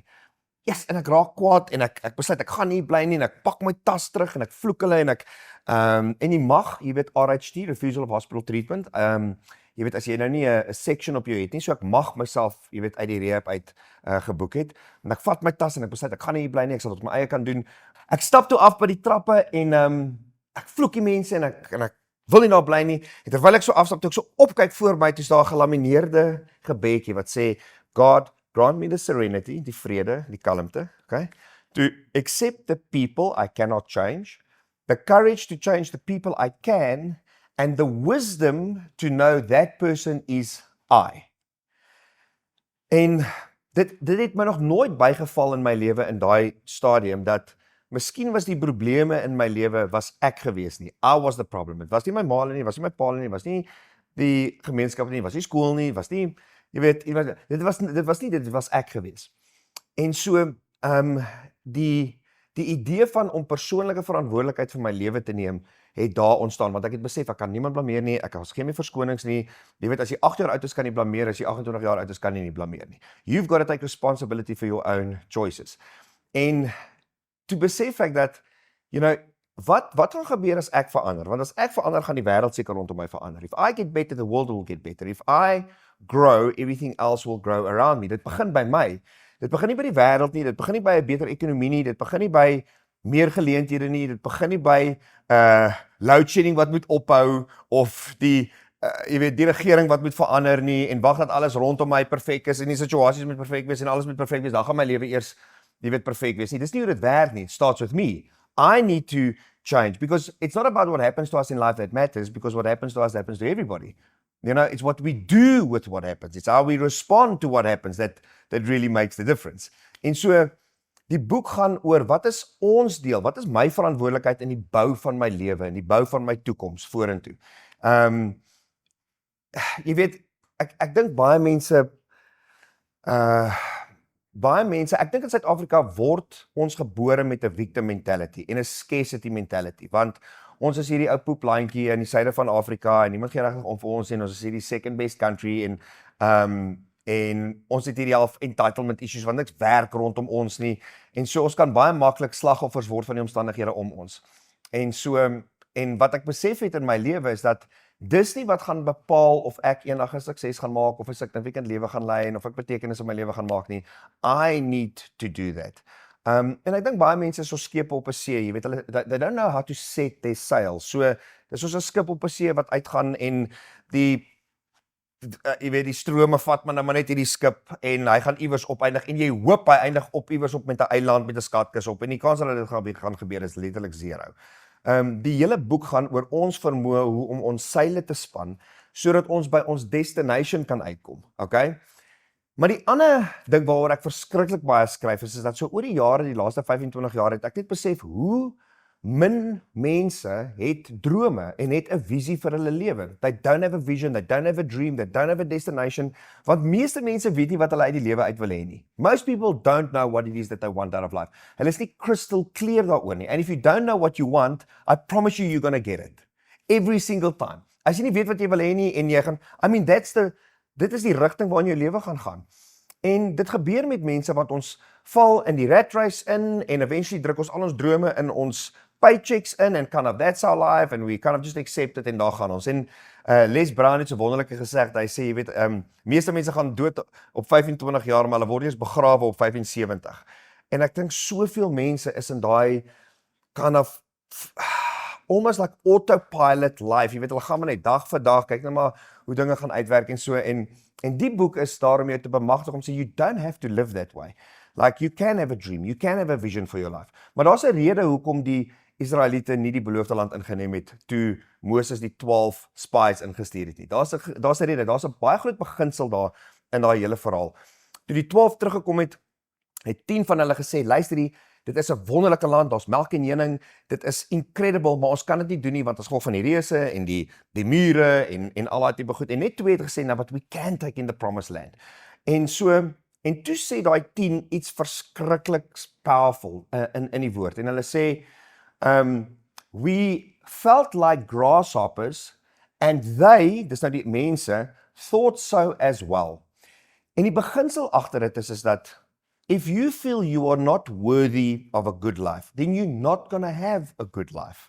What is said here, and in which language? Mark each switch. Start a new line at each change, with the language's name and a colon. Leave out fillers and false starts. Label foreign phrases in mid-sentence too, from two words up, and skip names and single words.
Afrikaans: Yes, en ek raak kwaad en ek besluit ek gaan nie bly nie en ek pak my tas terug en ek vloek hulle en en die mag, jy weet, RHT,
English: Refusal of Hospital Treatment,
Afrikaans: jy weet, as jy nou nie 'n section op jou het nie, so ek mag myself, jy weet, uit die rehab uit geboek het, en ek vat my tas en ek besluit ek gaan nie bly nie, ek sal dit op my eie kan doen. Ek stap toe af by die trappe en ek vloek die mense en ek wil nie daar bly nie, en terwyl ek so afstap, toe ek so opkyk voor my, toe is daar 'n gelamineerde gebedjie wat sê, God,
English: grant me the serenity,
Afrikaans: die vrede, die kalmte,
English: okay, to accept the people I cannot change, the courage to change the people I can, and the wisdom to know that person is I.
Afrikaans: En dit het my nog nooit bygeval in my lewe in daai stadium, dat miskien was die probleme in my lewe was ek gewees nie.
English: I was the problem.
Afrikaans: Dit was nie my ma nie, was nie my pa nie, was nie die gemeenskap nie, was nie skool nie, was nie, jy weet, dit was ek gewees. En so, die idee van om persoonlike verantwoordelikheid vir my lewe te neem, het daar ontstaan, want ek het besef, ek kan niemand blameer nie, ek has geen verskonings nie, jy weet, as jy 8 jaar oud is, kan jy blameer, as jy 28 jaar oud is, kan jy nie blameer nie.
English: You've got to take responsibility for your own choices.
Afrikaans: En toe besef ek dat,
English: you know,
Afrikaans: wat gaan gebeur as ek verander? Want as ek verander, gaan die wêreld seker rondom my verander.
English: If I get better, the world will get better. If I grow, everything else will grow around me.
Afrikaans: Dit begin by my. Dit begin nie by die wêreld nie, dit begin nie by 'n beter ekonomie nie, dit begin nie by meer geleenthede nie, dit begin nie by load shedding wat moet ophou, of jy weet, die regering wat moet verander nie, en wag dat alles rondom my perfek is, en die situasies moet perfek wees, en alles moet perfek wees, dan gaan my lewe eers, jy weet, perfek wees nie. Dis nie hoe dit werk nie.
English: It starts with me. I need to change, because it's not about what happens to us in life that matters, because what happens to us happens to everybody. You know, it's what we do with what happens. It's how we respond to what happens that really makes the difference.
Afrikaans: En so, die boek gaan oor, wat is ons deel, wat is my verantwoordelikheid in die bou van my lewe, in die bou van my toekoms vorentoe. Jy weet, ek dink baie mense, ek dink in Suid-Afrika word ons gebore met 'n
English: victim mentality
Afrikaans: en 'n
English: scarcity mentality,
Afrikaans: want ons is hierdie ou poeplandjie in die suide van Afrika en niemand gee regtig om vir ons en ons is hierdie
English: second best country
Afrikaans: en ons het hierdie half
English: entitlement issues
Afrikaans: want niks werk rondom ons nie en so ons kan baie maklik slagoffers word van die omstandighede om ons. En so en wat ek besef het in my lewe is dat dis nie wat gaan bepaal of ek eendag 'n sukses gaan maak of 'n significant lewe gaan lei en of ek betekenis in my lewe gaan maak nie.
English: I need to do that.
Afrikaans: En ek dink baie mense is so skepe op 'n see, jy weet hulle
English: they don't know how to set their sails.
Afrikaans: So dis soos 'n skip op 'n see wat uitgaan en jy weet die strome vat maar net hierdie skip en hy gaan iewers opeindig en jy hoop hy eindig op iewers op met 'n eiland met 'n skatkis op en die kans dat dit gaan gebeur is letterlik 0. Die hele boek gaan oor ons vermoë hoe om ons seile te span sodat ons by ons destination kan uitkom, okay? Maar die ander ding waaroor ek verskriklik baie skryf is dat so oor die jare, die laaste 25 jaar het ek net besef hoe min mense het drome en het 'n visie vir hulle lewe.
English: They don't have a vision, they don't have a dream, they don't have a destination,
Afrikaans: want meeste mense weet nie wat hulle uit die lewe uit wil hê nie.
English: Most people don't know what it is that they want out of life.
Afrikaans: Hulle is nie
English: crystal clear
Afrikaans: daaroor nie.
English: And if you don't know what you want, I promise you're gonna get it. Every single time.
Afrikaans: As jy nie weet wat jy wil hê nie en jy gaan, dit is die rigting waarin jou lewe gaan. En dit gebeur met mense want ons val in die
English: rat race
Afrikaans: in en eventually druk ons al ons drome in ons paychecks in
English: and kind of that's our life and we kind of just accept it
Afrikaans: en daar gaan ons. En Les Brown het so wonderlik gesê, hy sê jy weet, meeste mense gaan dood op 25 jaar maar hulle word eers begrawe op 75. En ek dink soveel mense is in daai
English: kind of almost like autopilot life.
Afrikaans: Jy weet hulle gaan maar net dag vir dag kyk net maar hoe dinge gaan uitwerk en so en die boek is daar om jou te bemagtig om sê
English: you don't have to live that way. Like you can have a dream, you can have a vision for your life.
Afrikaans: Maar daar's 'n rede hoekom die Israeliete nie die beloofde land ingeneem het toe Moses die 12 spies ingestuur het nie. Daar's 'n rede, daar's 'n baie groot beginsel daar in daai hele verhaal. Toe die 12 teruggekom het 10 van hulle gesê, luister dit is 'n wonderlike land, daar's melk en honing, dit is incredible, maar ons kan dit nie doen nie want ons gaan van die reuse en die mure en al daai tipe goed. En net 2 het gesê,
English: but we can take in the promised land.
Afrikaans: En toe sê daai 10 iets verskriklik powerful in die woord. En hulle sê,
English: we felt like grasshoppers and they,
Afrikaans: dis nou die mense,
English: thought so as well.
Afrikaans: En die beginsel agter dit is dat
English: if you feel you are not worthy of a good life, then you're not going to have a good life.